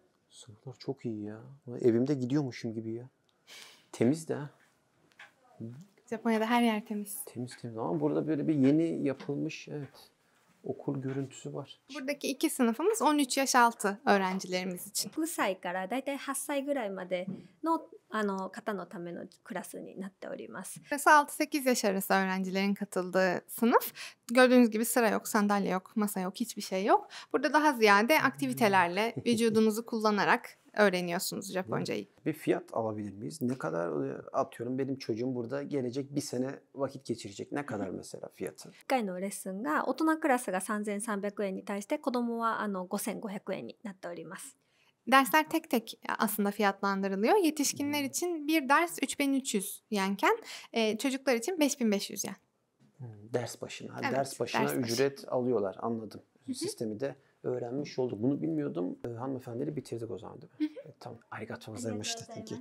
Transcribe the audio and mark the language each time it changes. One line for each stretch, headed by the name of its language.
Turkish: Sorular çok iyi ya. Evimde gidiyormuşum gibi ya. Temiz de ha. Japonya'da her yer temiz. Temiz ama burada böyle bir yeni yapılmış okul görüntüsü var. Buradaki iki sınıfımız 13 yaş altı öğrencilerimiz için.
Japanese: 6歳からだいたい8歳ぐらいまでの方のためのクラスになっております。
Turkish: Burası 6-8 yaş arası öğrencilerin katıldığı sınıf. Gördüğünüz gibi sıra yok, sandalye yok, masa yok, hiçbir şey yok. Burada daha ziyade aktivitelerle, vücudunuzu kullanarak öğreniyorsunuz Japoncayı. Bir fiyat alabilir miyiz? Ne kadar atıyorum benim çocuğum burada gelecek bir sene vakit geçirecek. Ne kadar mesela fiyatı?
Japanese: 1回のレッスンが大人クラスが3300円に対して子供は5500円になっております。
Turkish: Dersler tek tek aslında fiyatlandırılıyor. Yetişkinler için bir ders 3300 yenken çocuklar için 5500 yen. Ders başına. Evet, ders başına ücret alıyorlar. Anladım. Sistemi de öğrenmiş olduk. Bunu bilmiyordum. Hanımefendiyle bitirdik o zaman değil mi? Tamam.
Japanese: Arigatou gozaimashita.